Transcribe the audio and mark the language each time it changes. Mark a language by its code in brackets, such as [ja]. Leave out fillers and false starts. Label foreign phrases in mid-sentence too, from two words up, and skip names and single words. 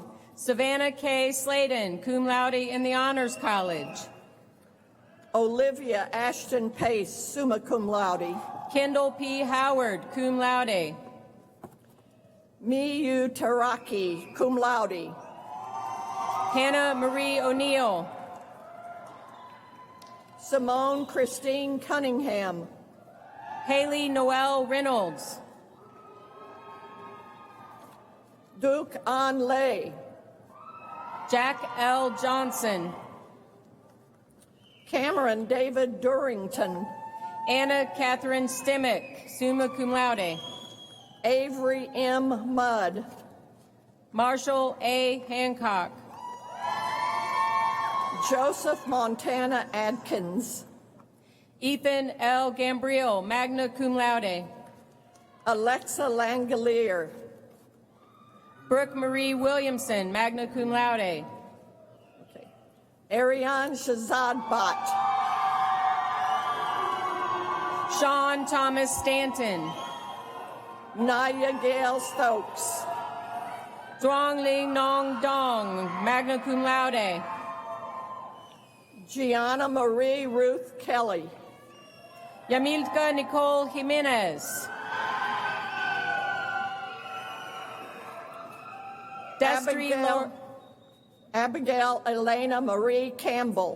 [en] Savannah K. Sladen, [la] cum laude [en] in the Honors College. Olivia Ashton Pace, [la] summa cum laude. [en] Kendall P. Howard, [la] cum laude. [en] Miyu Taraki, [la] cum laude. [en] Hannah Marie O'Neill. Simone Christine Cunningham. Haley Noel Reynolds. Duke An Lay. Jack L. Johnson. Cameron David Durrington. Anna Catherine Stimmick, [la] summa cum laude. [en] Avery M. Mudd. Marshall A. Hancock. Joseph Montana Adkins. Ethan L. Gambriel, [la] magna cum laude. [en] Alexa Langolier. Brooke Marie Williamson, [la] magna cum laude. [en] Ariane Shazadbat. Sean Thomas Stanton. Naya Gale Stokes. Duong Ling Nong Dong, magna cum laude. Gianna Marie Ruth Kelly. Yamilka Nicole Jimenez. Destry Abigail Abigail Elena Marie Campbell.